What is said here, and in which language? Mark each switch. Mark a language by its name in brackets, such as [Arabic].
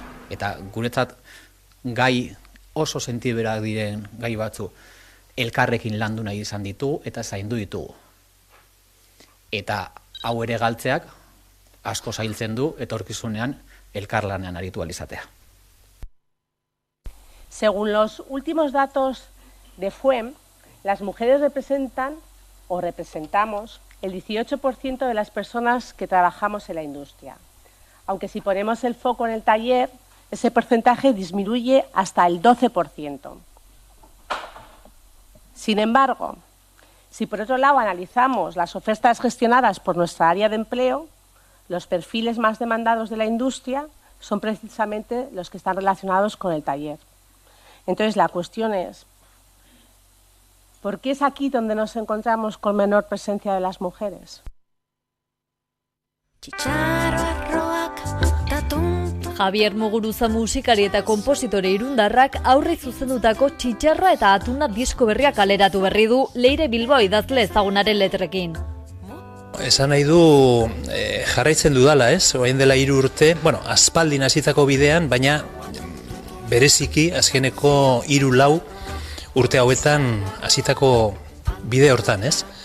[Basque] Eta guretzat gai oso sentiberak diren gai batzu elkarrekin landu nahi izan ditugu eta zaindu ditugu. Eta hau ere galtzeak asko zailtzen du etorkizunean elkarlanean aritu ahal izatea. [Spanish] Según los últimos datos de FUEM, las mujeres representan o representamos el 18% de las personas que trabajamos en la industria. Aunque si ponemos el foco en el taller, ese porcentaje disminuye hasta el 12%. Sin embargo, si por otro lado analizamos las ofertas gestionadas por nuestra área de empleo, los perfiles más demandados de la industria son precisamente los que están relacionados con el taller. Entonces la cuestión es, ¿por qué es aquí donde nos encontramos con menor presencia de las mujeres? [Basque] Javier Muguruza musikari eta konpositore irundarrak aurre zuzendutako Txitxarra eta Atuna disko berria kaleratu berri du Leire Bilbao idazle ezagunaren letrekin. Esan nahi du jarraitzen dudala, ez? Orain dela 3 urte, aspaldin hasitako bidean, baina bereziki azkeneko 3-4 urte hauetan hasitako bide hortan, ez?